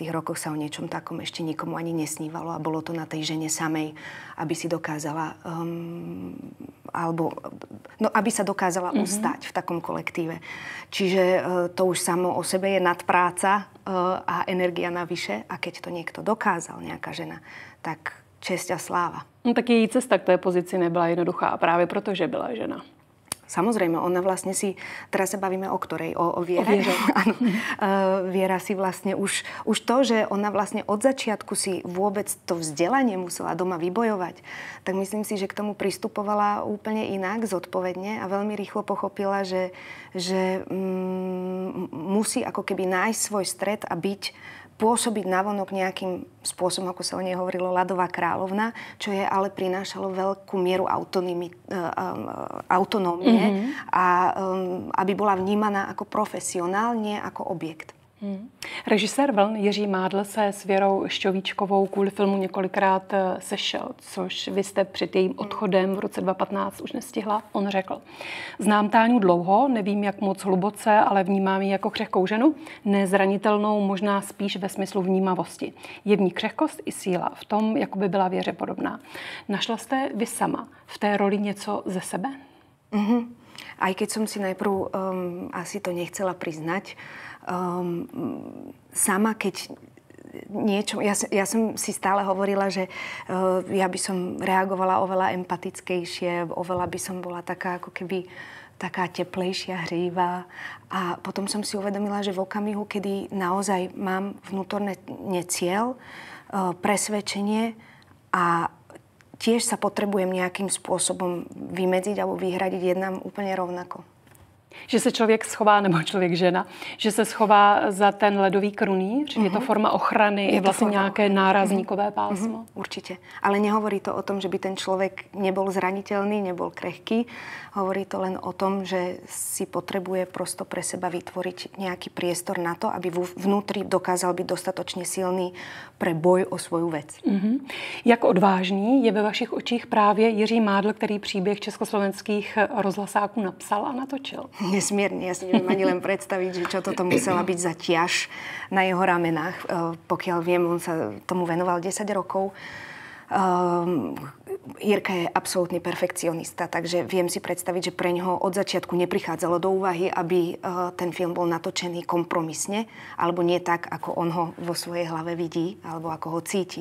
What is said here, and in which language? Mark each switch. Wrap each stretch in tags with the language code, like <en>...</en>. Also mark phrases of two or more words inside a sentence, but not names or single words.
<sk>rokoch sa o niečom takom ešte nikomu ani nesnívalo a bolo to na tej žene samej, aby si dokázala aby sa dokázala ustať v takom kolektíve. Čiže to už samo o sebe je nadpráca a energia navyše. A keď to niekto dokázal, nejaká žena, tak česť a sláva. No,</sk> <cs>tak její cesta k té pozici nebyla jednoduchá právě proto, že byla žena.</cs> <sk>Samozrejme, ona vlastne si, teraz sa bavíme o ktorej? O Viere? O Viere. Áno. Viera si vlastne už to, že ona vlastne od začiatku si vôbec to vzdelanie musela doma vybojovať, tak myslím si, že k tomu pristupovala úplne inak, zodpovedne a veľmi rýchlo pochopila, že musí ako keby nájsť svoj stred a pôsobiť navonok nejakým spôsobom, ako sa o nej hovorilo, ľadová kráľovna, čo je ale prinášalo veľkú mieru autonómie a aby bola vnímaná ako profesionál, nie ako objekt.</sk> <cs>Režisér Vln Jiří Mádl se s Věrou Šťovíčkovou kvůli filmu několikrát sešel, což vy jste před jejím odchodem v roce 2015 už nestihla. On řekl: znám Táňu dlouho, nevím jak moc hluboce, ale vnímám ji jako křehkou ženu, nezranitelnou, možná spíš ve smyslu vnímavosti. Je v ní křehkost i síla, v tom, jako by byla Věře podobná. Našla jste vy sama v té roli něco ze sebe?</cs> <sk>Aj keď som si najprv asi to nechcela priznať, sama keď niečo... Ja som si stále hovorila, že ja by som reagovala oveľa empatickejšie, oveľa by som bola taká ako keby taká teplejšia, hřívá. A potom som si uvedomila, že v okamihu, kedy naozaj mám vnútorné cieľ, presvedčenie a tiež sa potrebujem nejakým spôsobom vymedziť alebo vyhradiť, jednám úplne rovnako.</sk> <cs>Že se člověk schová, nebo člověk žena, že se schová za ten ledový krunýř? Je to forma ochrany, je vlastně nějaké nárazníkové pásmo?</cs> <sk>Určite. Ale nehovorí to o tom, že by ten človek nebol zraniteľný, nebol krehký. Hovorí to len o tom, že si potrebuje prosto pre seba vytvoriť nejaký priestor na to, aby vnútri dokázal byť dostatočne silný pre boj o svoju vec.</sk> <cs>Jak odvážný je ve vašich očích právě Jiří Mádl, který příběh československých rozhlasáků napsal a natočil?</cs> <sk>Nesmierne. Ja si neviem ani len predstaviť, že čo toto musela byť za ťaž na jeho ramenách. Pokiaľ viem, on sa tomu venoval 10 rokov. Jirka je absolútny perfekcionista, takže viem si predstaviť, že pre ňoho od začiatku neprichádzalo do úvahy, aby ten film bol natočený kompromisne, alebo nie tak, ako on ho vo svojej hlave vidí, alebo ako ho cíti.</sk>